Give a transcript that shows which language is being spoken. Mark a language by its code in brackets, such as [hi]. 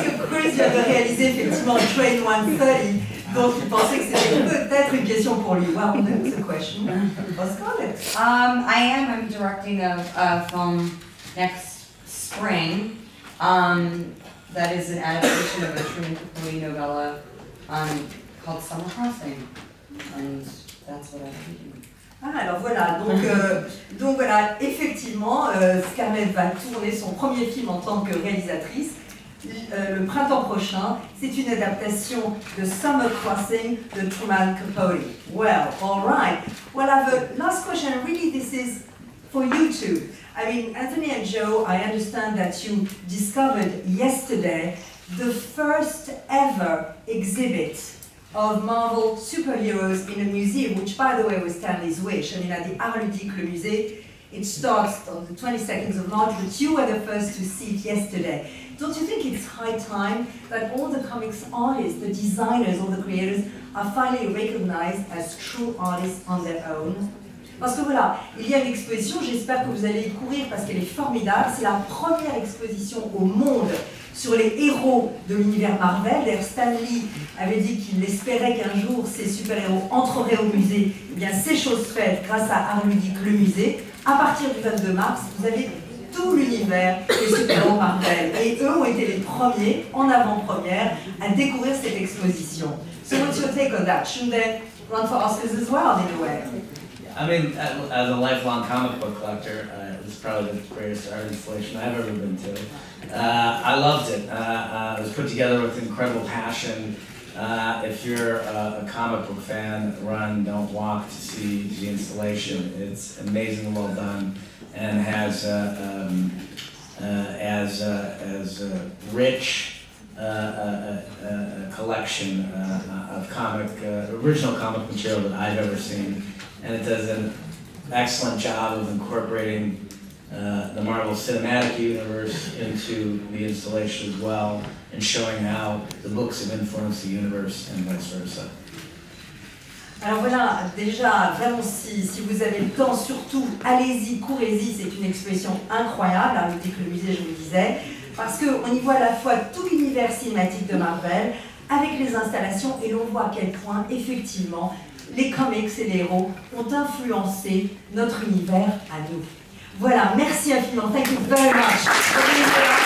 [fr] Chris vient de réaliser effectivement Train 130, donc il pensait que c'était peut-être une question pour lui. [en] Well, no, it's a question for Scarlett. I'm directing a film next spring. That is an adaptation of a Truman Capote novella called Summer Crossing, and that's what I'm thinking. [fr] Ah, alors voilà, donc voilà, effectivement, Scarlett va tourner son premier film en tant que réalisatrice le printemps prochain. C'est une adaptation de Summer Crossing de Truman Capote. [en] Well, all right. Well, I have a last question. Really, this is for you two. I mean, Anthony and Joe, I understand that you discovered yesterday the first ever exhibit of Marvel superheroes in a museum, which, by the way, was Stanley's wish. I mean, at the Art Ludique, le musée, it starts on the 22nd of March, but you were the first to see it yesterday. Don't you think it's high time that all the comics artists, the designers, all the creators, are finally recognized as true artists on their own? [fr] Parce que voilà, il y a une exposition, j'espère que vous allez y courir parce qu'elle est formidable. C'est la première exposition au monde sur les héros de l'univers Marvel. D'ailleurs, Stanley avait dit qu'il espérait qu'un jour ces super-héros entreraient au musée. Eh bien, c'est chose faite grâce à Art Ludique, le musée. À partir du 22 mars, vous avez tout l'univers des super-héros Marvel. Et eux ont été les premiers, en avant-première, à découvrir cette exposition. [en] So what's your take on that? Shouldn't they run for Oscars as well, in a way? I mean, as a lifelong comic book collector, it was probably the greatest art installation I've ever been to. I loved it. It was put together with incredible passion. If you're a comic book fan, run, don't walk to see the installation. It's amazingly well done and has as rich a collection of original comic material that I've ever seen. And it does an excellent job of incorporating the Marvel Cinematic Universe into the installation as well, and showing how the books have influenced the universe and vice versa. [fr] Alors voilà, déjà, vraiment, si vous avez le temps, surtout, allez-y, courez-y, c'est une exposition incroyable, à noter que le musée, je vous le disais, parce qu'on y voit à la fois tout l'univers cinématique de Marvel, avec les installations, et l'on voit à quel point, effectivement, les comics et les héros ont influencé notre univers à nous. Voilà, merci infiniment. [en] Thank you very much.